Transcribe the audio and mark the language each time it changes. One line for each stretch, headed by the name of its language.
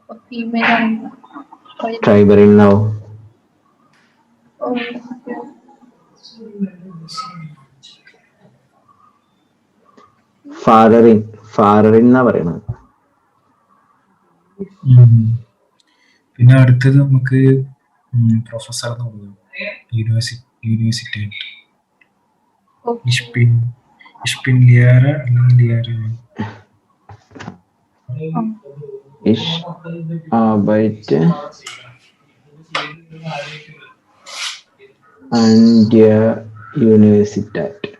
English: Female. Driver in now. Father in
Malayalam: എന്നാ പറയണത്. പിന്നെ അടുത്തത് നമുക്ക് പ്രൊഫസർ എന്ന് പറഞ്ഞു. യൂണിവേഴ്സിറ്റി.
German: Ich bin Lehrer
Malayalam: അല്ലെങ്കിൽ
German: Lehrerin. Ich arbeite an der Universität.